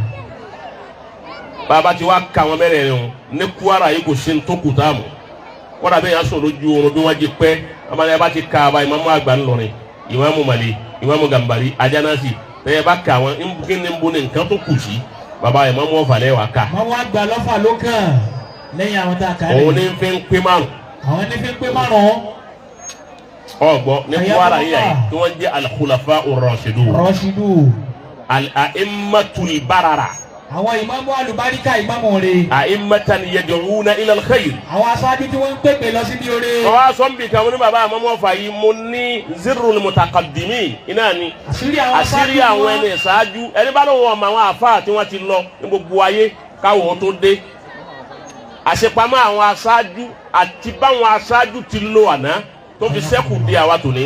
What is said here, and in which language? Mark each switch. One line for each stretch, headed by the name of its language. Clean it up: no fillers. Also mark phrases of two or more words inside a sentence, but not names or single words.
Yoruba: Bàbá ti wá ka wọn mẹ́rẹ̀ rẹ̀ ní Kwara yìí kò sí ní tó kù táàmù wọ́n dàbí yẹn sọ̀rọ̀ lójú oorun bí wọ́n ti pẹ́ ọmọdé bá ti ka bá Imam àgbà ńlọrin Imam Mali Imam Gambari Ajanasi tẹ́yẹ bá ka wọn kí ni bo ní nǹkan tó kù sí bàbá Imam Offa lẹ́yìn wá ká. Wọ́n wá gbà lọ́fà ló kàn lẹ́yìn àwọn tá a kà lẹ́yìn. Òun ní fi ń pé márùn. Àwọn ní fi ń pé márùn. Ọgbọ́n ní Kwara yìí yà tí wọ́n jẹ́
Arabic: الخلفاء الراشدون. الأئمة البررة.
Yoruba: Àwọn ìmáàmù alùbáríkà ìmáàmù rẹ̀.
Arabic: أئمة يدعون إلى الخير.
Yoruba: Àwọn aṣáájú tí wọ́n ń pèpè lọ síbi oore. Wọ́n á sọ ń bì kan ní bàbá Imam Offa yìí mo ní
Arabic: سر المتقدمين
Yoruba: iná ni. Àṣírí àwọn ẹni ìṣáájú ẹni bá lóun ọmọ àwọn àfáà tí wọ́n ti lọ ní gbogbo ayé káwọn tó dé. Àṣepamọ́ àwọn aṣáájú àti báwọn aṣáájú ti lo àná tó fi sẹ́kù di àwa tòní.